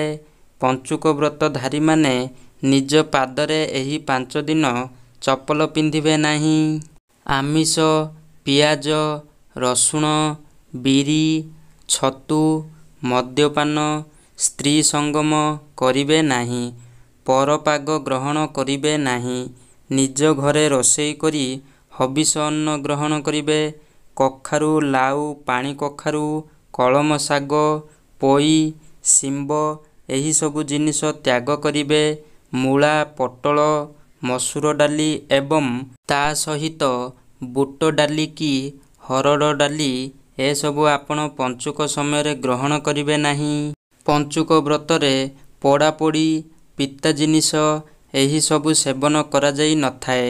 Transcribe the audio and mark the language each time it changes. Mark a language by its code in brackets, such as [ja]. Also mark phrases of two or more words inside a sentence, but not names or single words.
[or] ପଞ୍ଚୁକ ବ୍ରତ ଧାରୀ ମାନେ ନିଜ ପାଦରେ ଏହି 5 ଦିନ ଚପଲ ପିନ୍ଧିବେ ନାହିଁ। ଆମିଷ, ପିଆଜ, ରସୁଣ, ବିରି, ଛତୁ, ମଦ୍ୟପାନ, ସ୍ତ୍ରୀ ସଙ୍ଗମ କରିବେ ନାହିଁ। ପରପାକ ଗ୍ରହଣ କରିବେ ନାହିଁ। ନିଜ ଘରେ ରୋଷେଇ କରି ହବିଷ ଅନ୍ନ ଗ୍ରହଣ କରିବେ। କଖାରୁ, ଲାଉ, ପାଣି କଖାରୁ, କଳମ ଶାଗ, ପୋଈ, ଶିମ୍ବ ଏହି ସବୁ ଜିନିଷ ତ୍ୟାଗ କରିବେ। मूला, ପୋଟଳ, ମସୁର ଡାଲି ଏବଂ ତା ସହିତ ବୁଟ ଡାଲି କି ହରଡ଼ ଡାଲି ଏ ସବୁ ଆପଣ ପଞ୍ଚୁକ ସମୟ ରେ ଗ୍ରହଣ କରିବେ ନାହିଁ। ପଞ୍ଚୁକ ବ୍ରତରେ ପୋଡ଼ାପୋଡ଼ି ପିଠା ଜିନିଷ ଏହି ସବୁ ସେବନ କରା ଯାଇ ନଥାଏ।